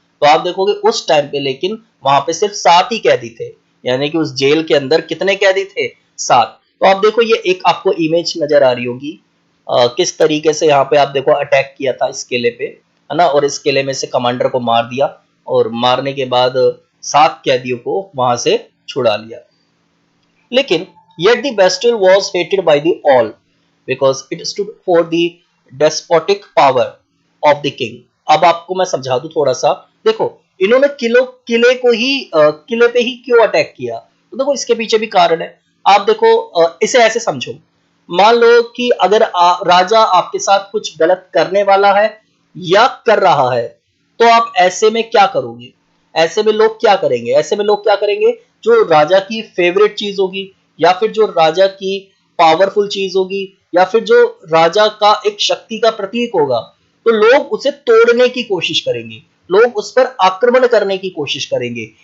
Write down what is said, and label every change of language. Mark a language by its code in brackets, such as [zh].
[hi] तो आप देखोगे उस टाइम पे लेकिन वहां पे सिर्फ 7 ही कैदी थे, यानी कि उस जेल के अंदर कितने कैदी थे, 7। तो आप देखो ये एक आपको इमेज नजर आ रही होगी, किस तरीके से यहाँ पे आप देखो अटैक किया था इस किले पे, है ना। और इस किले में से कमांडर को मार दिया, और मारने के बाद 7 कैदियों को वहां से छुड़ा लिया। लेकिन [en] yet the Bastille was hated by the all because it stood for the despotic power of the king। [hi] अब आपको मैं समझा दूं थोड़ा सा। देखो इन्होंने किले को ही किले पे ही क्यों अटैक किया, तो देखो इसके पीछे भी कारण है। आप देखो, इसे ऐसे समझो, मान लो कि अगर राजा आपके साथ कुछ गलत करने वाला है या कर रहा है, तो आप ऐसे में क्या करोगे, ऐसे में लोग क्या करेंगे, ऐसे में लोग क्या करेंगे, जो राजा की फेवरेट चीज होगी, या फिर जो राजा की पावरफुल चीज होगी, या फिर जो राजा का एक शक्ति का प्रतीक होगा, तो लोग उसे तोड़ने की कोशिश करेंगे, लोग उस पर आक्रमण करने की कोशिश करेंगे।